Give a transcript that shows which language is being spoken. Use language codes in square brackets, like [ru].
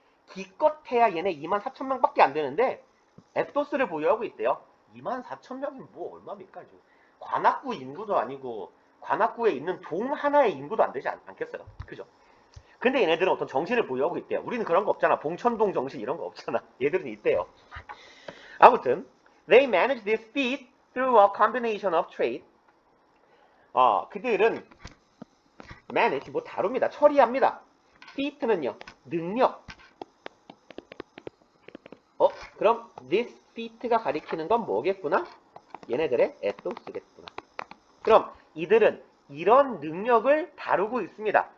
[ko] 기껏해야 얘네 24,000명 밖에 안 되는데 앱도스를 보유하고 있대요. 24,000명이면 뭐 얼마입니까? 관악구 인구도 아니고 관악구에 있는 동 하나의 인구도 안 되지 않겠어요? 그죠? 근데 얘네들은 어떤 정신을 보유하고 있대요. 우리는 그런 거 없잖아. 봉천동 정신 이런 거 없잖아. 얘들은 있대요. [en] 아무튼 they manage this feat through a combination of trade. [ko] 그들은 manage 뭐 다룹니다. 처리합니다. feat는요. 능력. 그럼 this feat가 가리키는 건 뭐겠구나? 얘네들의 ethos겠구나. 그럼 이들은 이런 능력을 다루고 있습니다.